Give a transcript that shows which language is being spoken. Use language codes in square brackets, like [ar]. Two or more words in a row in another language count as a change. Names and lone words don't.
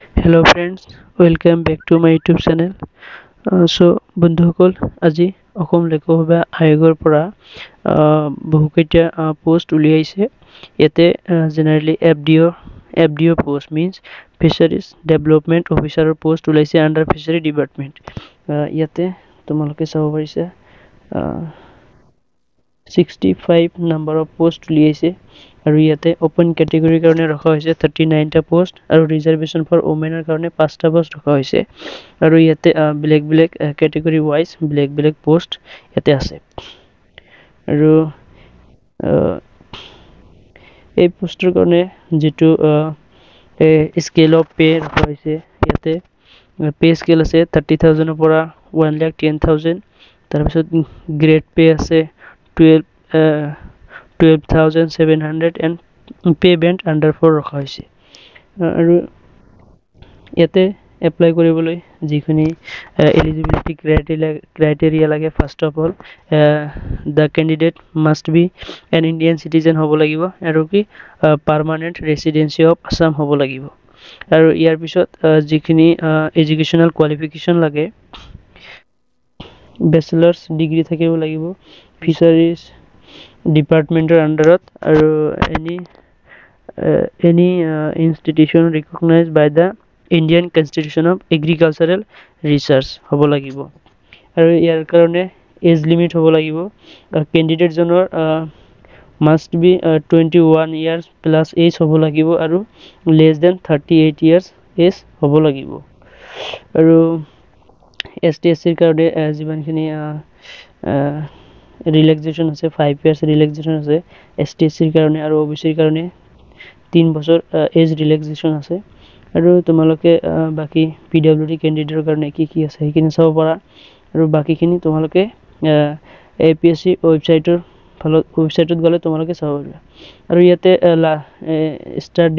[en] Hello friends, welcome back to my YouTube channel. [as] বন্ধুসকল আজি অসম লোকসেৱা আয়োগৰ পৰা বহুকেইটা পোষ্ট উলিয়াইছে ইয়াতে জেনাৰেলি [en] FDO post means fisheries development officer's [as] পোষ্ট ওলাইছে [en] under fishery department [as] ইয়াতে তোমালোকে চাব পাৰিছা [en] 65 number of post [as] উলিয়াইছে আৰু ইয়াতে [en] open category's [as] কাৰণে ৰখা হৈছে 39 টা পোষ্ট আৰু [en] reservation for women's [as] কাৰণে 5 টা পোষ্ট ৰখা হৈছে আৰু ইয়াতে [en] blank category wise blank post [as] ইয়াতে আছে আৰু এই পোষ্টৰ কাৰণে যেটো [en] scale of pay [as] ৰখা হৈছে ইয়াতে [en] pay scale [as] আছে 30000 ৰ পৰা 110000 তাৰ পিছত [en] grade pay [as] আছে 12,700 [en] and pay band under 4 [as] ৰখা হৈছে আৰু ইয়াতে এপ্লাই কৰিবলৈ যিখিনি [en] eligibility criteria [as] লাগে [en] first of all the candidate must be an Indian citizen [as] হ'ব লাগিব আৰু কি [en] permanent residency of Assam [as] হ'ব লাগিব আৰু ইয়াৰ পিছত যিখিনি [en] educational qualification [as] লাগে [en] bachelor's degree [as] থাকিব লাগিব [en] fisheries department's under [as] আৰু [en] any institution recognized by the Indian Constitution of Agricultural Research [as] হ'ব লাগিব আৰু ইয়াৰ কাৰণে [en] age limit [as] হ'ব লাগিব ক্যান্ডিডেট জনৰ [en] must be 21 years plus age [as] হ'ব লাগিব আৰু [en] less than 38 years age [as] হ'ব লাগিব আৰু ST/SC ৰ কাৰণে যিমানখিনি relaxation আছে [en] 5 years relaxation [as] আছে ST/SC ৰ কাৰণে আৰু OBC ৰ কাৰণে 3 বছৰ [en] age relaxation [as] আছে আৰু তোমালোকে বাকি PWD ক্যান্ডিডেটৰ কাৰণে কি আছে সেইখিনি চাব পাৰা আৰু বাকিখিনি তোমালোকে APSC ওয়েবসাইটত গলে তোমালোকে চাব পাৰিবা আৰু ইয়াতে ষ্টাৰ্ট